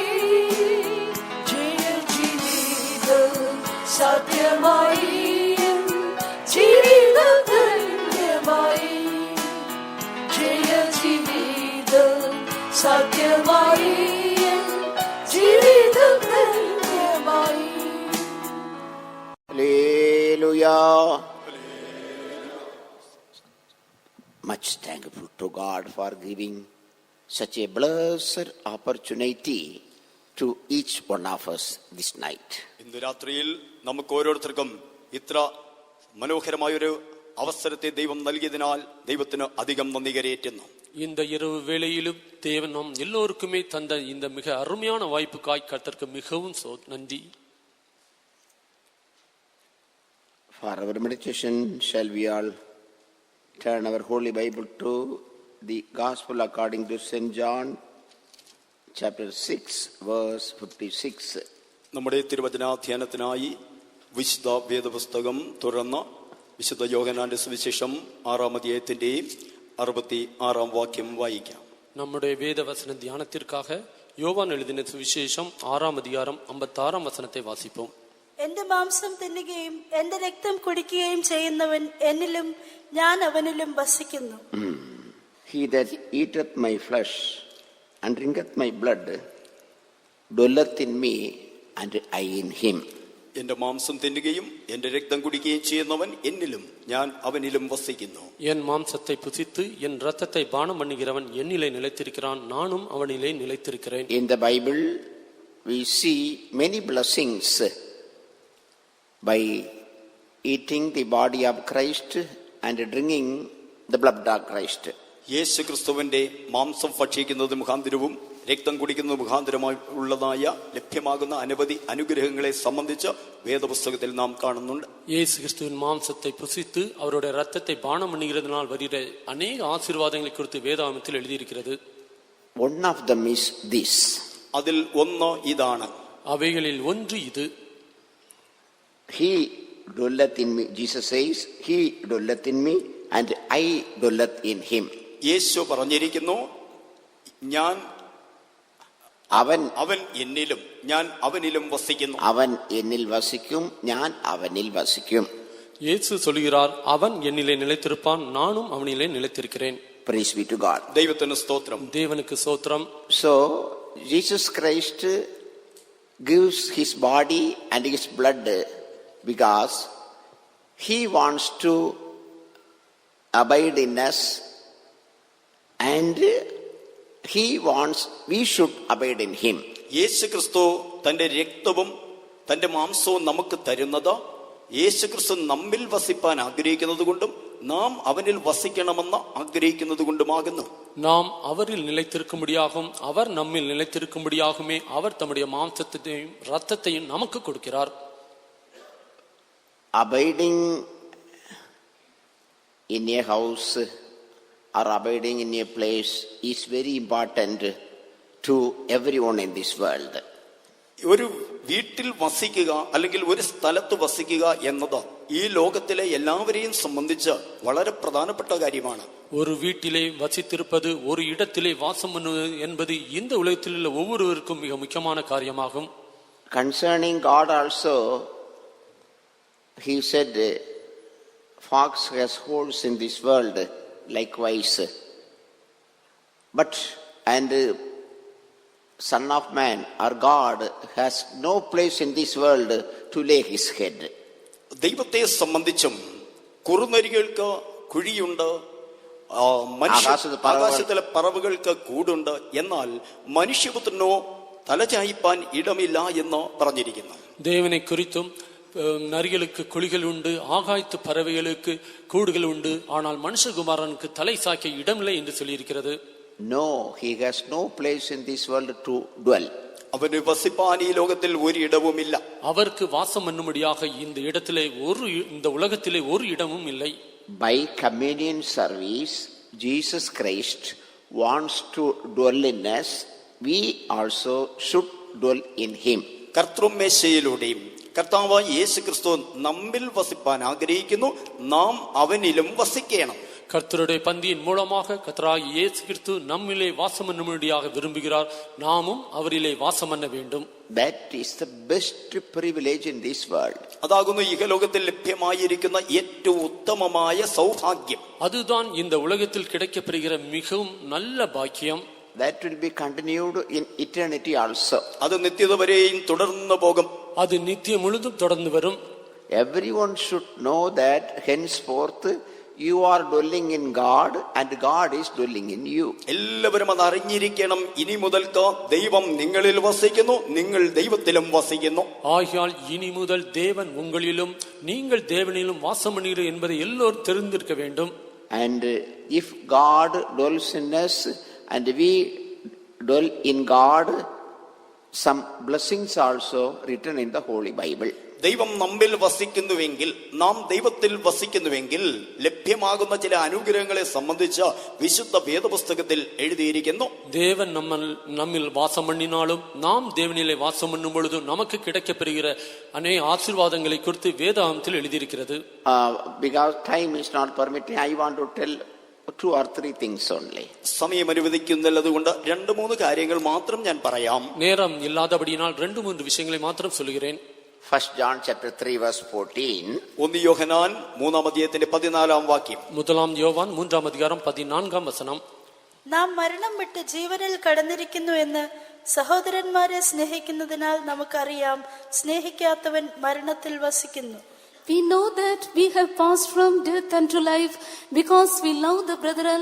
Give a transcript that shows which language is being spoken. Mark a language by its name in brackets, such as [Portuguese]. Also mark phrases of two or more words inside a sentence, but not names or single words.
[Malayalam] ജയ ജീവിതം സത്യമായി, ജീവിതം ധന്യമായി. ജയ ജീവിതം സത്യമായി, ജീവിതം ധന്യമായി. [English] Hallelujah. Much thankful to God for giving such a blessed opportunity to each one of us this night. [Malayalam] ഇന്ന് രാത്രിയിൽ നമുക്ക് ഓരോരുത്തർക്കും ഇത്ര മനോഹരമായൊരു അവസരത്തെ ദൈവം നൽകിയതിനാൽ ദൈവത്തിന് അധികം നന്ദി കരയേറ്റുന്നു. [Tamil] இந்த இரவு வேளையிலும் தேவன் நாம் எல்லோருக்குமே தந்த இந்த மிக அருமையான வாய்ப்புக்காய் கர்த்தருக்கு மிகவும் நன்றி. [English] For our meditation, shall we all turn our Holy Bible to the Gospel according to St. John, chapter 6, verse 56. [Malayalam] നമ്മുടെ തിരുവചനാധ്യാനത്തിനായി വിശുദ്ധ വേദപുസ്തകം തുറന്ന് വിശുദ്ധ യോഹന്നാന്റെ സുവിശേഷം 6-ാം അധ്യായത്തിന്റെയും 66-ാം വാക്യം വായിക്കാം. [Tamil] நம்முடைய வேதவசன தியானத்திற்காக யோவான் எழுதின சுவிசேஷம் 6-ாம் அதிகாரம் 56-ாம் வசனத்தை வாசிப்போம். [Malayalam] എന്റെ മാംസം തിന്നുകയും എന്റെ രക്തം കുടിക്കുകയും ചെയ്യുന്നവൻ എന്നിലും ഞാൻ അവനിലും വസിക്കുന്നു. [English] He that eateth my flesh and drinketh my blood dwelleth in me, and I in him. [Malayalam] എന്റെ മാംസം തിന്നുകയും എന്റെ രക്തം കുടിക്കുകയും ചെയ്യുന്നവൻ എന്നിലും ഞാൻ അവനിലും വസിക്കുന്നു. [Tamil] என் மாம்சத்தை புசித்து என் இரத்தத்தை பானம் பண்ணுகிறவன் என்னிலே நிலைத்திருக்கிறான், நானும் அவனிலே நிலைத்திருக்கிறேன். [English] In the Bible we see many blessings by eating the body of Christ and drinking the blood of Christ. [Malayalam] യേശു ക്രിസ്തുവിന്റെ മാംസം ഭക്ഷിക്കുന്നത് മുഖാന്തരവും രക്തം കുടിക്കുന്നത് മുഖാന്തരമായി ഉള്ളതായ ലഭ്യമാകുന്ന അനവധി അനുഗ്രഹങ്ങളെ സംബന്ധിച്ച് വേദപുസ്തകത്തിൽ നാം കാണുന്നുണ്ട്. [Tamil] இயேசு கிறிஸ்துவின் மாம்சத்தை புசித்து அவருடைய இரத்தத்தை பானம் பண்ணுகிறதுனால் வருகிற அநேக ஆசீர்வாதங்களை குறித்து வேதாகமத்தில் எழுதியிருக்கிறது. [English] One of them is this. [Malayalam] അതിൽ ഒന്ന് ഇതാണ്. [Tamil] அவைகளில் ஒன்று இது. [English] He dwelleth in me. Jesus says, He dwelleth in me and I dwelleth in him. [Malayalam] യേശു പറഞ്ഞിരിക്കുന്നു, ഞാൻ അവൻ എന്നിലും ഞാൻ അവനിലും വസിക്കുന്നു. അവൻ എന്നിൽ വസിക്കും, ഞാൻ അവനിൽ വസിക്കും. [Tamil] இயேசு சொல்கிறார், அவன் என்னிலே நிலைத்திருப்பான், நானும் அவனிலே நிலைத்திருக்கிறேன். [English] Praise be to God. [Malayalam] ദൈവത്തിന് സ്തോത്രം. [Tamil] தேவனுக்கு ஸ்தோத்திரம். [English] So Jesus Christ gives his body and his blood because he wants to abide in us, and he wants we should abide in him. [Malayalam] യേശു ക്രിസ്തു തന്റെ രക്തവും തന്റെ മാംസവും നമുക്ക് തരുന്നത് യേശു ക്രിസ്തു നമ്മിൽ വസിപ്പാൻ ആഗ്രഹിക്കുന്നത് കൊണ്ടും നാം അവനിൽ വസിക്കണമെന്ന് ആഗ്രഹിക്കുന്നത് കൊണ്ടുമാകുന്നു. [Tamil] நாம் அவரில் நிலைத்திருக்கும்படியாகவும் அவர் நம்மில் நிலைத்திருக்கும்படியாகுமே அவர் தம்முடைய மாம்சத்தையும் இரத்தத்தையும் நமக்கு கொடுக்கிறார். [English] Abiding in a house or abiding in a place is very important to everyone in this world. [Malayalam] ഒരു വീട്ടിൽ വസിക്കുക അല്ലെങ്കിൽ ഒരു സ്ഥലത്ത് വസിക്കുക എന്നത് ഈ ലോകത്തിലെ എല്ലാവരെയും സംബന്ധിച്ച് വളരെ പ്രധാനപ്പെട്ട കാര്യമാണ്. [Tamil] ஒரு வீட்டிலே வசித்திருப்பது, ஒரு இடத்திலே வாசம் பண்ணுவது என்பது இந்த உலகத்தில் உள்ள ஒவ்வொருவருக்கும் மிக முக்கியமான காரியமாகும். [English] Concerning God also, he said, fox has holes in this world likewise, but and Son of Man or God has no place in this world to lay his head. [Malayalam] ദൈവത്തെ സംബന്ധിച്ചും കുറുനരികൾക്ക് കുഴിയുണ്ട്, ആകാശത്തിലെ പറവുകൾക്ക് കൂടുണ്ട്, എന്നാൽ മനുഷ്യപുത്രനോ തലചായിപ്പാൻ ഇടമില്ല എന്ന് പറഞ്ഞിരിക്കുന്നു. [Tamil] தேவனை குறித்தும் நரிகளுக்கு குழிகள் உண்டு, ஆகாயத்து பறவைகளுக்கு கூடுகள் உண்டு, ஆனால் மனுஷகுமாரனுக்கு தலை சாய்க்க இடமில்லை என்று சொல்லியிருக்கிறது. [English] No, he has no place in this world to dwell. [Malayalam] അവന് വസിപ്പാൻ ഈ ലോകത്തിൽ ഒരു ഇടവുമില്ല. [Tamil] அவருக்கு வாசம் பண்ணும்படியாக இந்த உலகத்திலே ஒரு இடமும் இல்லை. [English] By communion service, Jesus Christ wants to dwell in us. We also should dwell in him. [Malayalam] കർത്തൃമേശയിലൂടെയും കർത്താവായ യേശു ക്രിസ്തു നമ്മിൽ വസിപ്പാൻ ആഗ്രഹിക്കുന്നു, നാം അവനിലും വസിക്കണം. [Tamil] கர்த்தருடைய பந்தியின் மூலமாக கர்த்தராகிய இயேசு கிறிஸ்து நம்மிலே வாசம் பண்ணும்படியாக விரும்புகிறார், நாமும் அவரிலே வாசம் பண்ண வேண்டும். [English] That is the best privilege in this world. [Malayalam] അതാകുന്നു ഇഹലോകത്തിൽ ലഭ്യമായിരിക്കുന്ന ഏറ്റവും ഉത്തമമായ സൗഭാഗ്യം. [Tamil] அதுதான் இந்த உலகத்தில் கிடைக்கப்படுகிற மிகவும் நல்ல பாக்கியம். [English] That will be continued in eternity also. [Malayalam] അത് നിത്യത വരെയും തുടർന്നു പോകും. [Tamil] அது நித்தியம் முழுதும் தொடர்ந்து வரும். [English] Everyone should know that henceforth you are dwelling in God and God is dwelling in you. [Malayalam] എല്ലാവരും അത് അറിഞ്ഞിരിക്കണം. ഇനി മുതൽക്ക് ദൈവം നിങ്ങളിൽ വസിക്കുന്നു, നിങ്ങൾ ദൈവത്തിലും വസിക്കുന്നു. [Tamil] ஆகையால் இனி முதல் தேவன் உங்களிலும் நீங்கள் தேவனிலும் வாசம் பண்ணுகிறீர்கள் என்பதை எல்லோரும் தெரிந்திருக்க வேண்டும். [English] And if God dwells in us and we dwell in God, some blessings also written in the Holy Bible. [Malayalam] ദൈവം നമ്മിൽ വസിക്കുന്നുവെങ്കിൽ, നാം ദൈവത്തിൽ വസിക്കുന്നുവെങ്കിൽ ലഭ്യമാകുന്ന ചില അനുഗ്രഹങ്ങളെ സംബന്ധിച്ച് വിശുദ്ധ വേദപുസ്തകത്തിൽ എഴുതിയിരിക്കുന്നു. [Tamil] தேவன் நம்மில் வாசம் பண்ணினாலும் நாம் தேவனிலே வாசம் பண்ணும் பொழுது நமக்கு கிடைக்கப்பெறுகிற அநேக ஆசீர்வாதங்களை குறித்து வேதாகமத்தில் எழுதியிருக்கிறது. [English] Because time is not permitting, I want to tell 2 or 3 things only. [Malayalam] സമയം അനുവദിക്കുന്നില്ലതുകൊണ്ട് 2-3 കാര്യങ്ങൾ മാത്രം ഞാൻ പറയാം. [Tamil] நேரம் இல்லாதபடியினால் 2-3 விஷயங்களை மாத்திரம் சொல்கிறேன். [English] 1 John chapter 3 verse 14. [Malayalam] 1 യോഹന്നാൻ 3-ാം അധ്യായത്തിന്റെ 14-ാം വാക്യം. [Tamil] 1 யோவான் 3-ஆம் அதிகாரம் 14-ஆம் வசனம். [Malayalam] നാം മരണം വിട്ട് ജീവനിൽ കടന്നിരിക്കുന്നു എന്ന് സഹോദരന്മാരെ സ്നേഹിക്കുന്നതിനാൽ നമുക്കറിയാം, സ്നേഹിക്കാത്തവൻ മരണത്തിൽ വസിക്കുന്നു. [English] We know that we have passed from death unto life, because we love the brethren.